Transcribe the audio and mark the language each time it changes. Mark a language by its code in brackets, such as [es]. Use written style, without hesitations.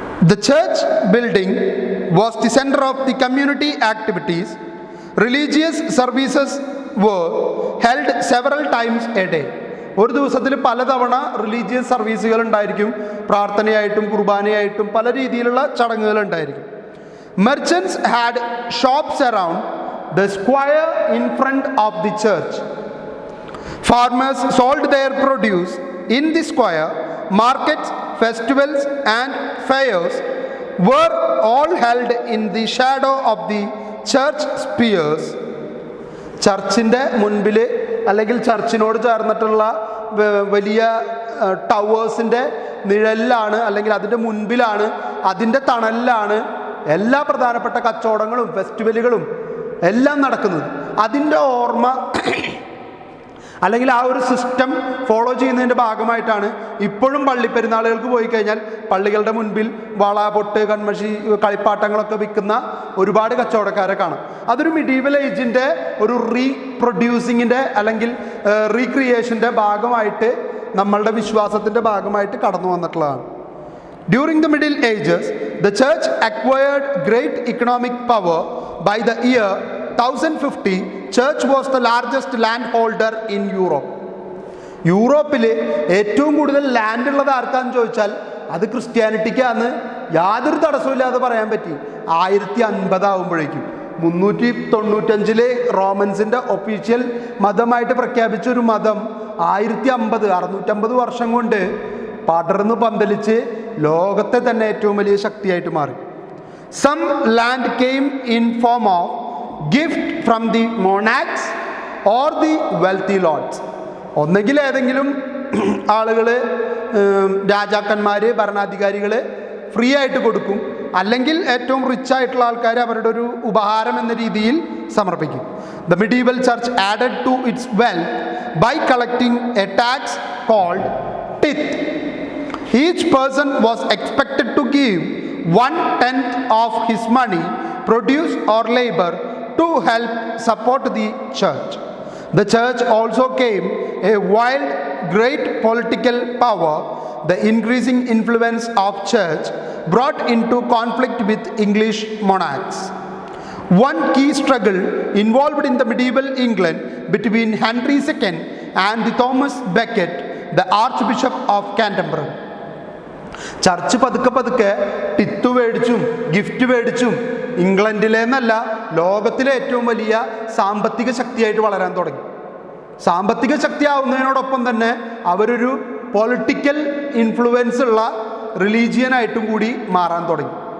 [en] The church building was the center of the community activities. Religious services were held several times a day. [ml] ഒരു ദിവസത്തിൽ പലതവണ religious സർവീസുകൾ ഉണ്ടായിരിക്കും. പ്രാർത്ഥനയായിട്ടും കുർബാനയായിട്ടും പല രീതിയിലുള്ള ചടങ്ങുകൾ ഉണ്ടായിരിക്കും. [en] Merchants had shops around the square in front of the church. Farmers sold their produce in the square. Markets, festivals and fairs were all held in the shadow of the church spires. [ml] ചർച്ചിൻ്റെ മുൻപിൽ അല്ലെങ്കിൽ ചർച്ചിനോട് ചേർന്നിട്ടുള്ള വലിയ ടവേഴ്സിൻ്റെ നിഴലിലാണ് അല്ലെങ്കിൽ അതിൻ്റെ മുൻപിലാണ്, അതിൻ്റെ തണലിലാണ് എല്ലാ പ്രധാനപ്പെട്ട കച്ചവടങ്ങളും ഫെസ്റ്റിവലുകളും എല്ലാം നടക്കുന്നത്. അതിൻ്റെ ഓർമ്മ അല്ലെങ്കിൽ ആ ഒരു സിസ്റ്റം ഫോളോ ചെയ്യുന്നതിൻ്റെ ഭാഗമായിട്ടാണ് ഇപ്പോഴും പള്ളിപ്പെരുന്നാളുകൾക്ക് പോയി കഴിഞ്ഞാൽ പള്ളികളുടെ മുൻപിൽ വള, പൊട്ട്, കൺമഷി, കളിപ്പാട്ടങ്ങളൊക്കെ വിൽക്കുന്ന ഒരുപാട് കച്ചവടക്കാരെ കാണാം. അതൊരു മിഡീവൽ ഏജിൻ്റെ ഒരു റീപ്രൊഡ്യൂസിങ്ങിൻ്റെ അല്ലെങ്കിൽ റീക്രിയേഷൻ്റെ ഭാഗമായിട്ട് നമ്മളുടെ വിശ്വാസത്തിൻ്റെ ഭാഗമായിട്ട് കടന്നു വന്നിട്ടുള്ളതാണ്. [en] During the Middle Ages, the church acquired great economic power. By the year 1050, church was the largest landholder in Europe. [ml] യൂറോപ്പിൽ ഏറ്റവും കൂടുതൽ ലാൻഡ് ഉള്ളത് ആർക്കാന്ന് ചോദിച്ചാൽ അത് ക്രിസ്ത്യാനിറ്റിക്കാന്ന് യാതൊരു തടസ്സമില്ലാതെ പറയാൻ പറ്റി. 1050 ആകുമ്പോഴേക്കും 395 റോമൻസിൻ്റെ ഒഫീഷ്യൽ മതമായിട്ട് പ്രഖ്യാപിച്ച ഒരു മതം 650 വർഷം കൊണ്ട് പടർന്ന് പന്തലിച്ച് ലോകത്തെ തന്നെ ഏറ്റവും വലിയ ശക്തിയായിട്ട് മാറി. [en] Some land came in form of gift from the monarchs or the wealthy lords. [ml] ഒന്നെങ്കിൽ ഏതെങ്കിലും ആളുകൾ, രാജാക്കന്മാർ, ഭരണാധികാരികൾ ഫ്രീ ആയിട്ട് കൊടുക്കും, അല്ലെങ്കിൽ ഏറ്റവും റിച്ച് ആയിട്ടുള്ള ആൾക്കാർ അവരുടെ ഒരു ഉപഹാരം എന്ന രീതിയിൽ സമർപ്പിക്കും. [en] The medieval church added to its wealth by collecting a tax called tithe. Each person was expected to give 1/10 of his money, produce or labor to help support the church. The church also came a wild, great political power. The increasing influence of church brought into conflict with English monarchs. One key struggle involved in the medieval England between Henry II and Thomas Becket, the Archbishop of Canterbury. [ml] Church പതുക്കെ ടിത്ത് മേടിച്ചും gift മേടിച്ചും ഇംഗ്ലണ്ടിലെന്നല്ല ലോകത്തിലെ ഏറ്റവും വലിയ സാമ്പത്തിക ശക്തിയായിട്ട് വളരാൻ തുടങ്ങി. സാമ്പത്തിക ശക്തി ആവുന്നതിനോടൊപ്പം തന്നെ അവരൊരു പൊളിറ്റിക്കൽ ഇൻഫ്ലുവൻസ് ഉള്ള റിലീജിയനായിട്ടും കൂടി മാറാൻ തുടങ്ങി.